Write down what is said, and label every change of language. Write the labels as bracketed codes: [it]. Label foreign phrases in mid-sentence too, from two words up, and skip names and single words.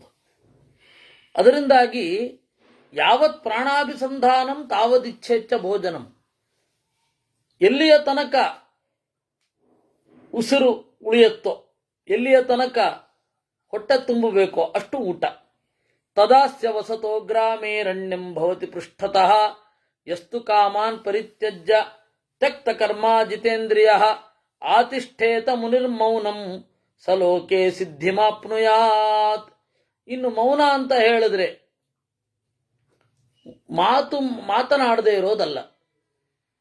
[sa] ಅದರಿಂದಾಗಿ ಯಾವತ್ ಪ್ರಾಣಾಭಿಸಂಧಾನಂ ತಾವದಿಚ್ಛೇಚ್ಛ ಭೋಜನಂ. [kn] ಎಲ್ಲಿಯ ತನಕ ಉಸಿರು ಉಳಿಯುತ್ತೋ, ಎಲ್ಲಿಯ ತನಕ ಹೊಟ್ಟೆ ತುಂಬಬೇಕೋ ಅಷ್ಟು ಊಟ. [sa] ತದಾಸ್ಯ ವಸತೋ ಗ್ರಾಮೇರಣ್ಯಂ ಭವತಿ ಪೃಷ್ಠತಃ ಯಸ್ತು ಕಾಮಾನ್ ಪರಿತ್ಯಜ್ಯ ತ್ಯಕ್ತ ಕರ್ಮ ಜಿತೇಂದ್ರಿಯ ಆತಿಷ್ಠೇತ ಮುನಿರ್ಮೌನಂ ಸಲೋಕೆ ಸಿದ್ಧಿಮಾಪ್ನುಯಾತ್. [kn] ಇನ್ನು ಮೌನ ಅಂತ ಹೇಳಿದ್ರೆ ಮಾತನಾಡದೇ ಇರೋದಲ್ಲ.